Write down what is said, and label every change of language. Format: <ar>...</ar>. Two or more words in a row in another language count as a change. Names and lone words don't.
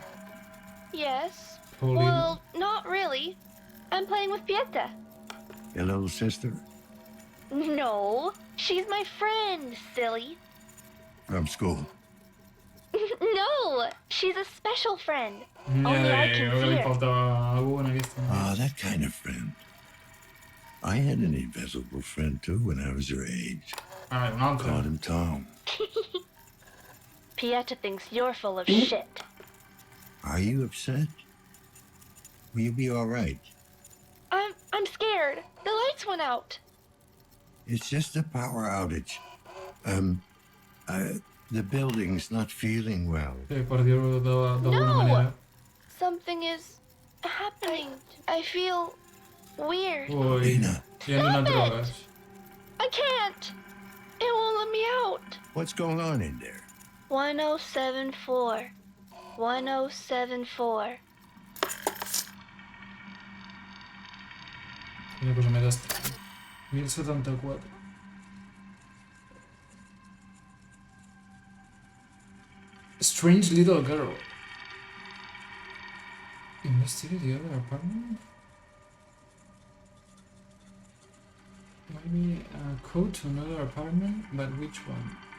<en>Yes. Paulina. Well, not really. I'm playing with Pieta. Your little sister? No, she's my friend, silly. From school? No, she's a special friend.</en> <ca>Ja</ca> <en>Only I</en> <ca>deia</ca> <en>can</en> <ca>que</ca> <en>see</en> <ca>li</ca> <en>her.</en> <ca>faltava algú en aquesta.</ca> <en>Ah, that kind of friend. I had an invisible friend too when I was your age.</en> <ca>Ah, un altre.</ca> <en>Called him Tom. Pieta thinks you're full of shit. Are you upset? Will you be all right? I'm scared. The lights went out. It's just a power outage. The building's not feeling well.</en> <ca>Sí, per dir-ho d'alguna</ca> <en>No!</en> <ca>manera.</ca> <en>Something is happening. I feel weird.</en> <ca>Ui, Paulina, li han donat</ca> <en>Stop it!</en> <ca>drogues.</ca> <en>I can't. It won't let me out. what's going on in there? 1074. 1074.</en> <ca>Quina cosa més estranya.</ca> <en>1074. Strange little girl. Investigate the other apartment? Maybe a code to another apartment, but which one?</en>